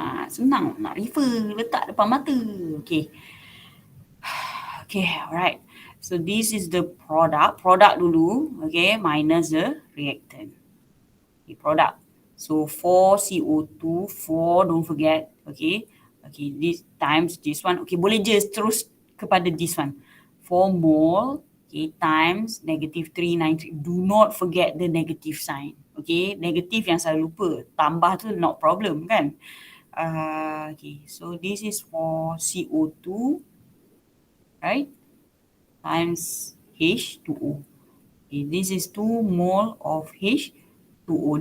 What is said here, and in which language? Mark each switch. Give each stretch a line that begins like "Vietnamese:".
Malay: Senang nak refer, letak depan mata. Okay. Okay, alright.
English: So this is the product dulu, okay, minus the reactant. Okay, product. So 4 CO2, 4 don't forget. Okay. Okay, this times this one.
Malay: Okay, boleh je terus kepada
English: this one. 4 mole, okay, times negative 393. Do not forget the negative sign. Okay,
Malay: negative yang selalu lupa.
English: Tambah tu not problem kan. Okay, so this is for CO2, right? Times H2O. Okay, this is 2 mole of H2O.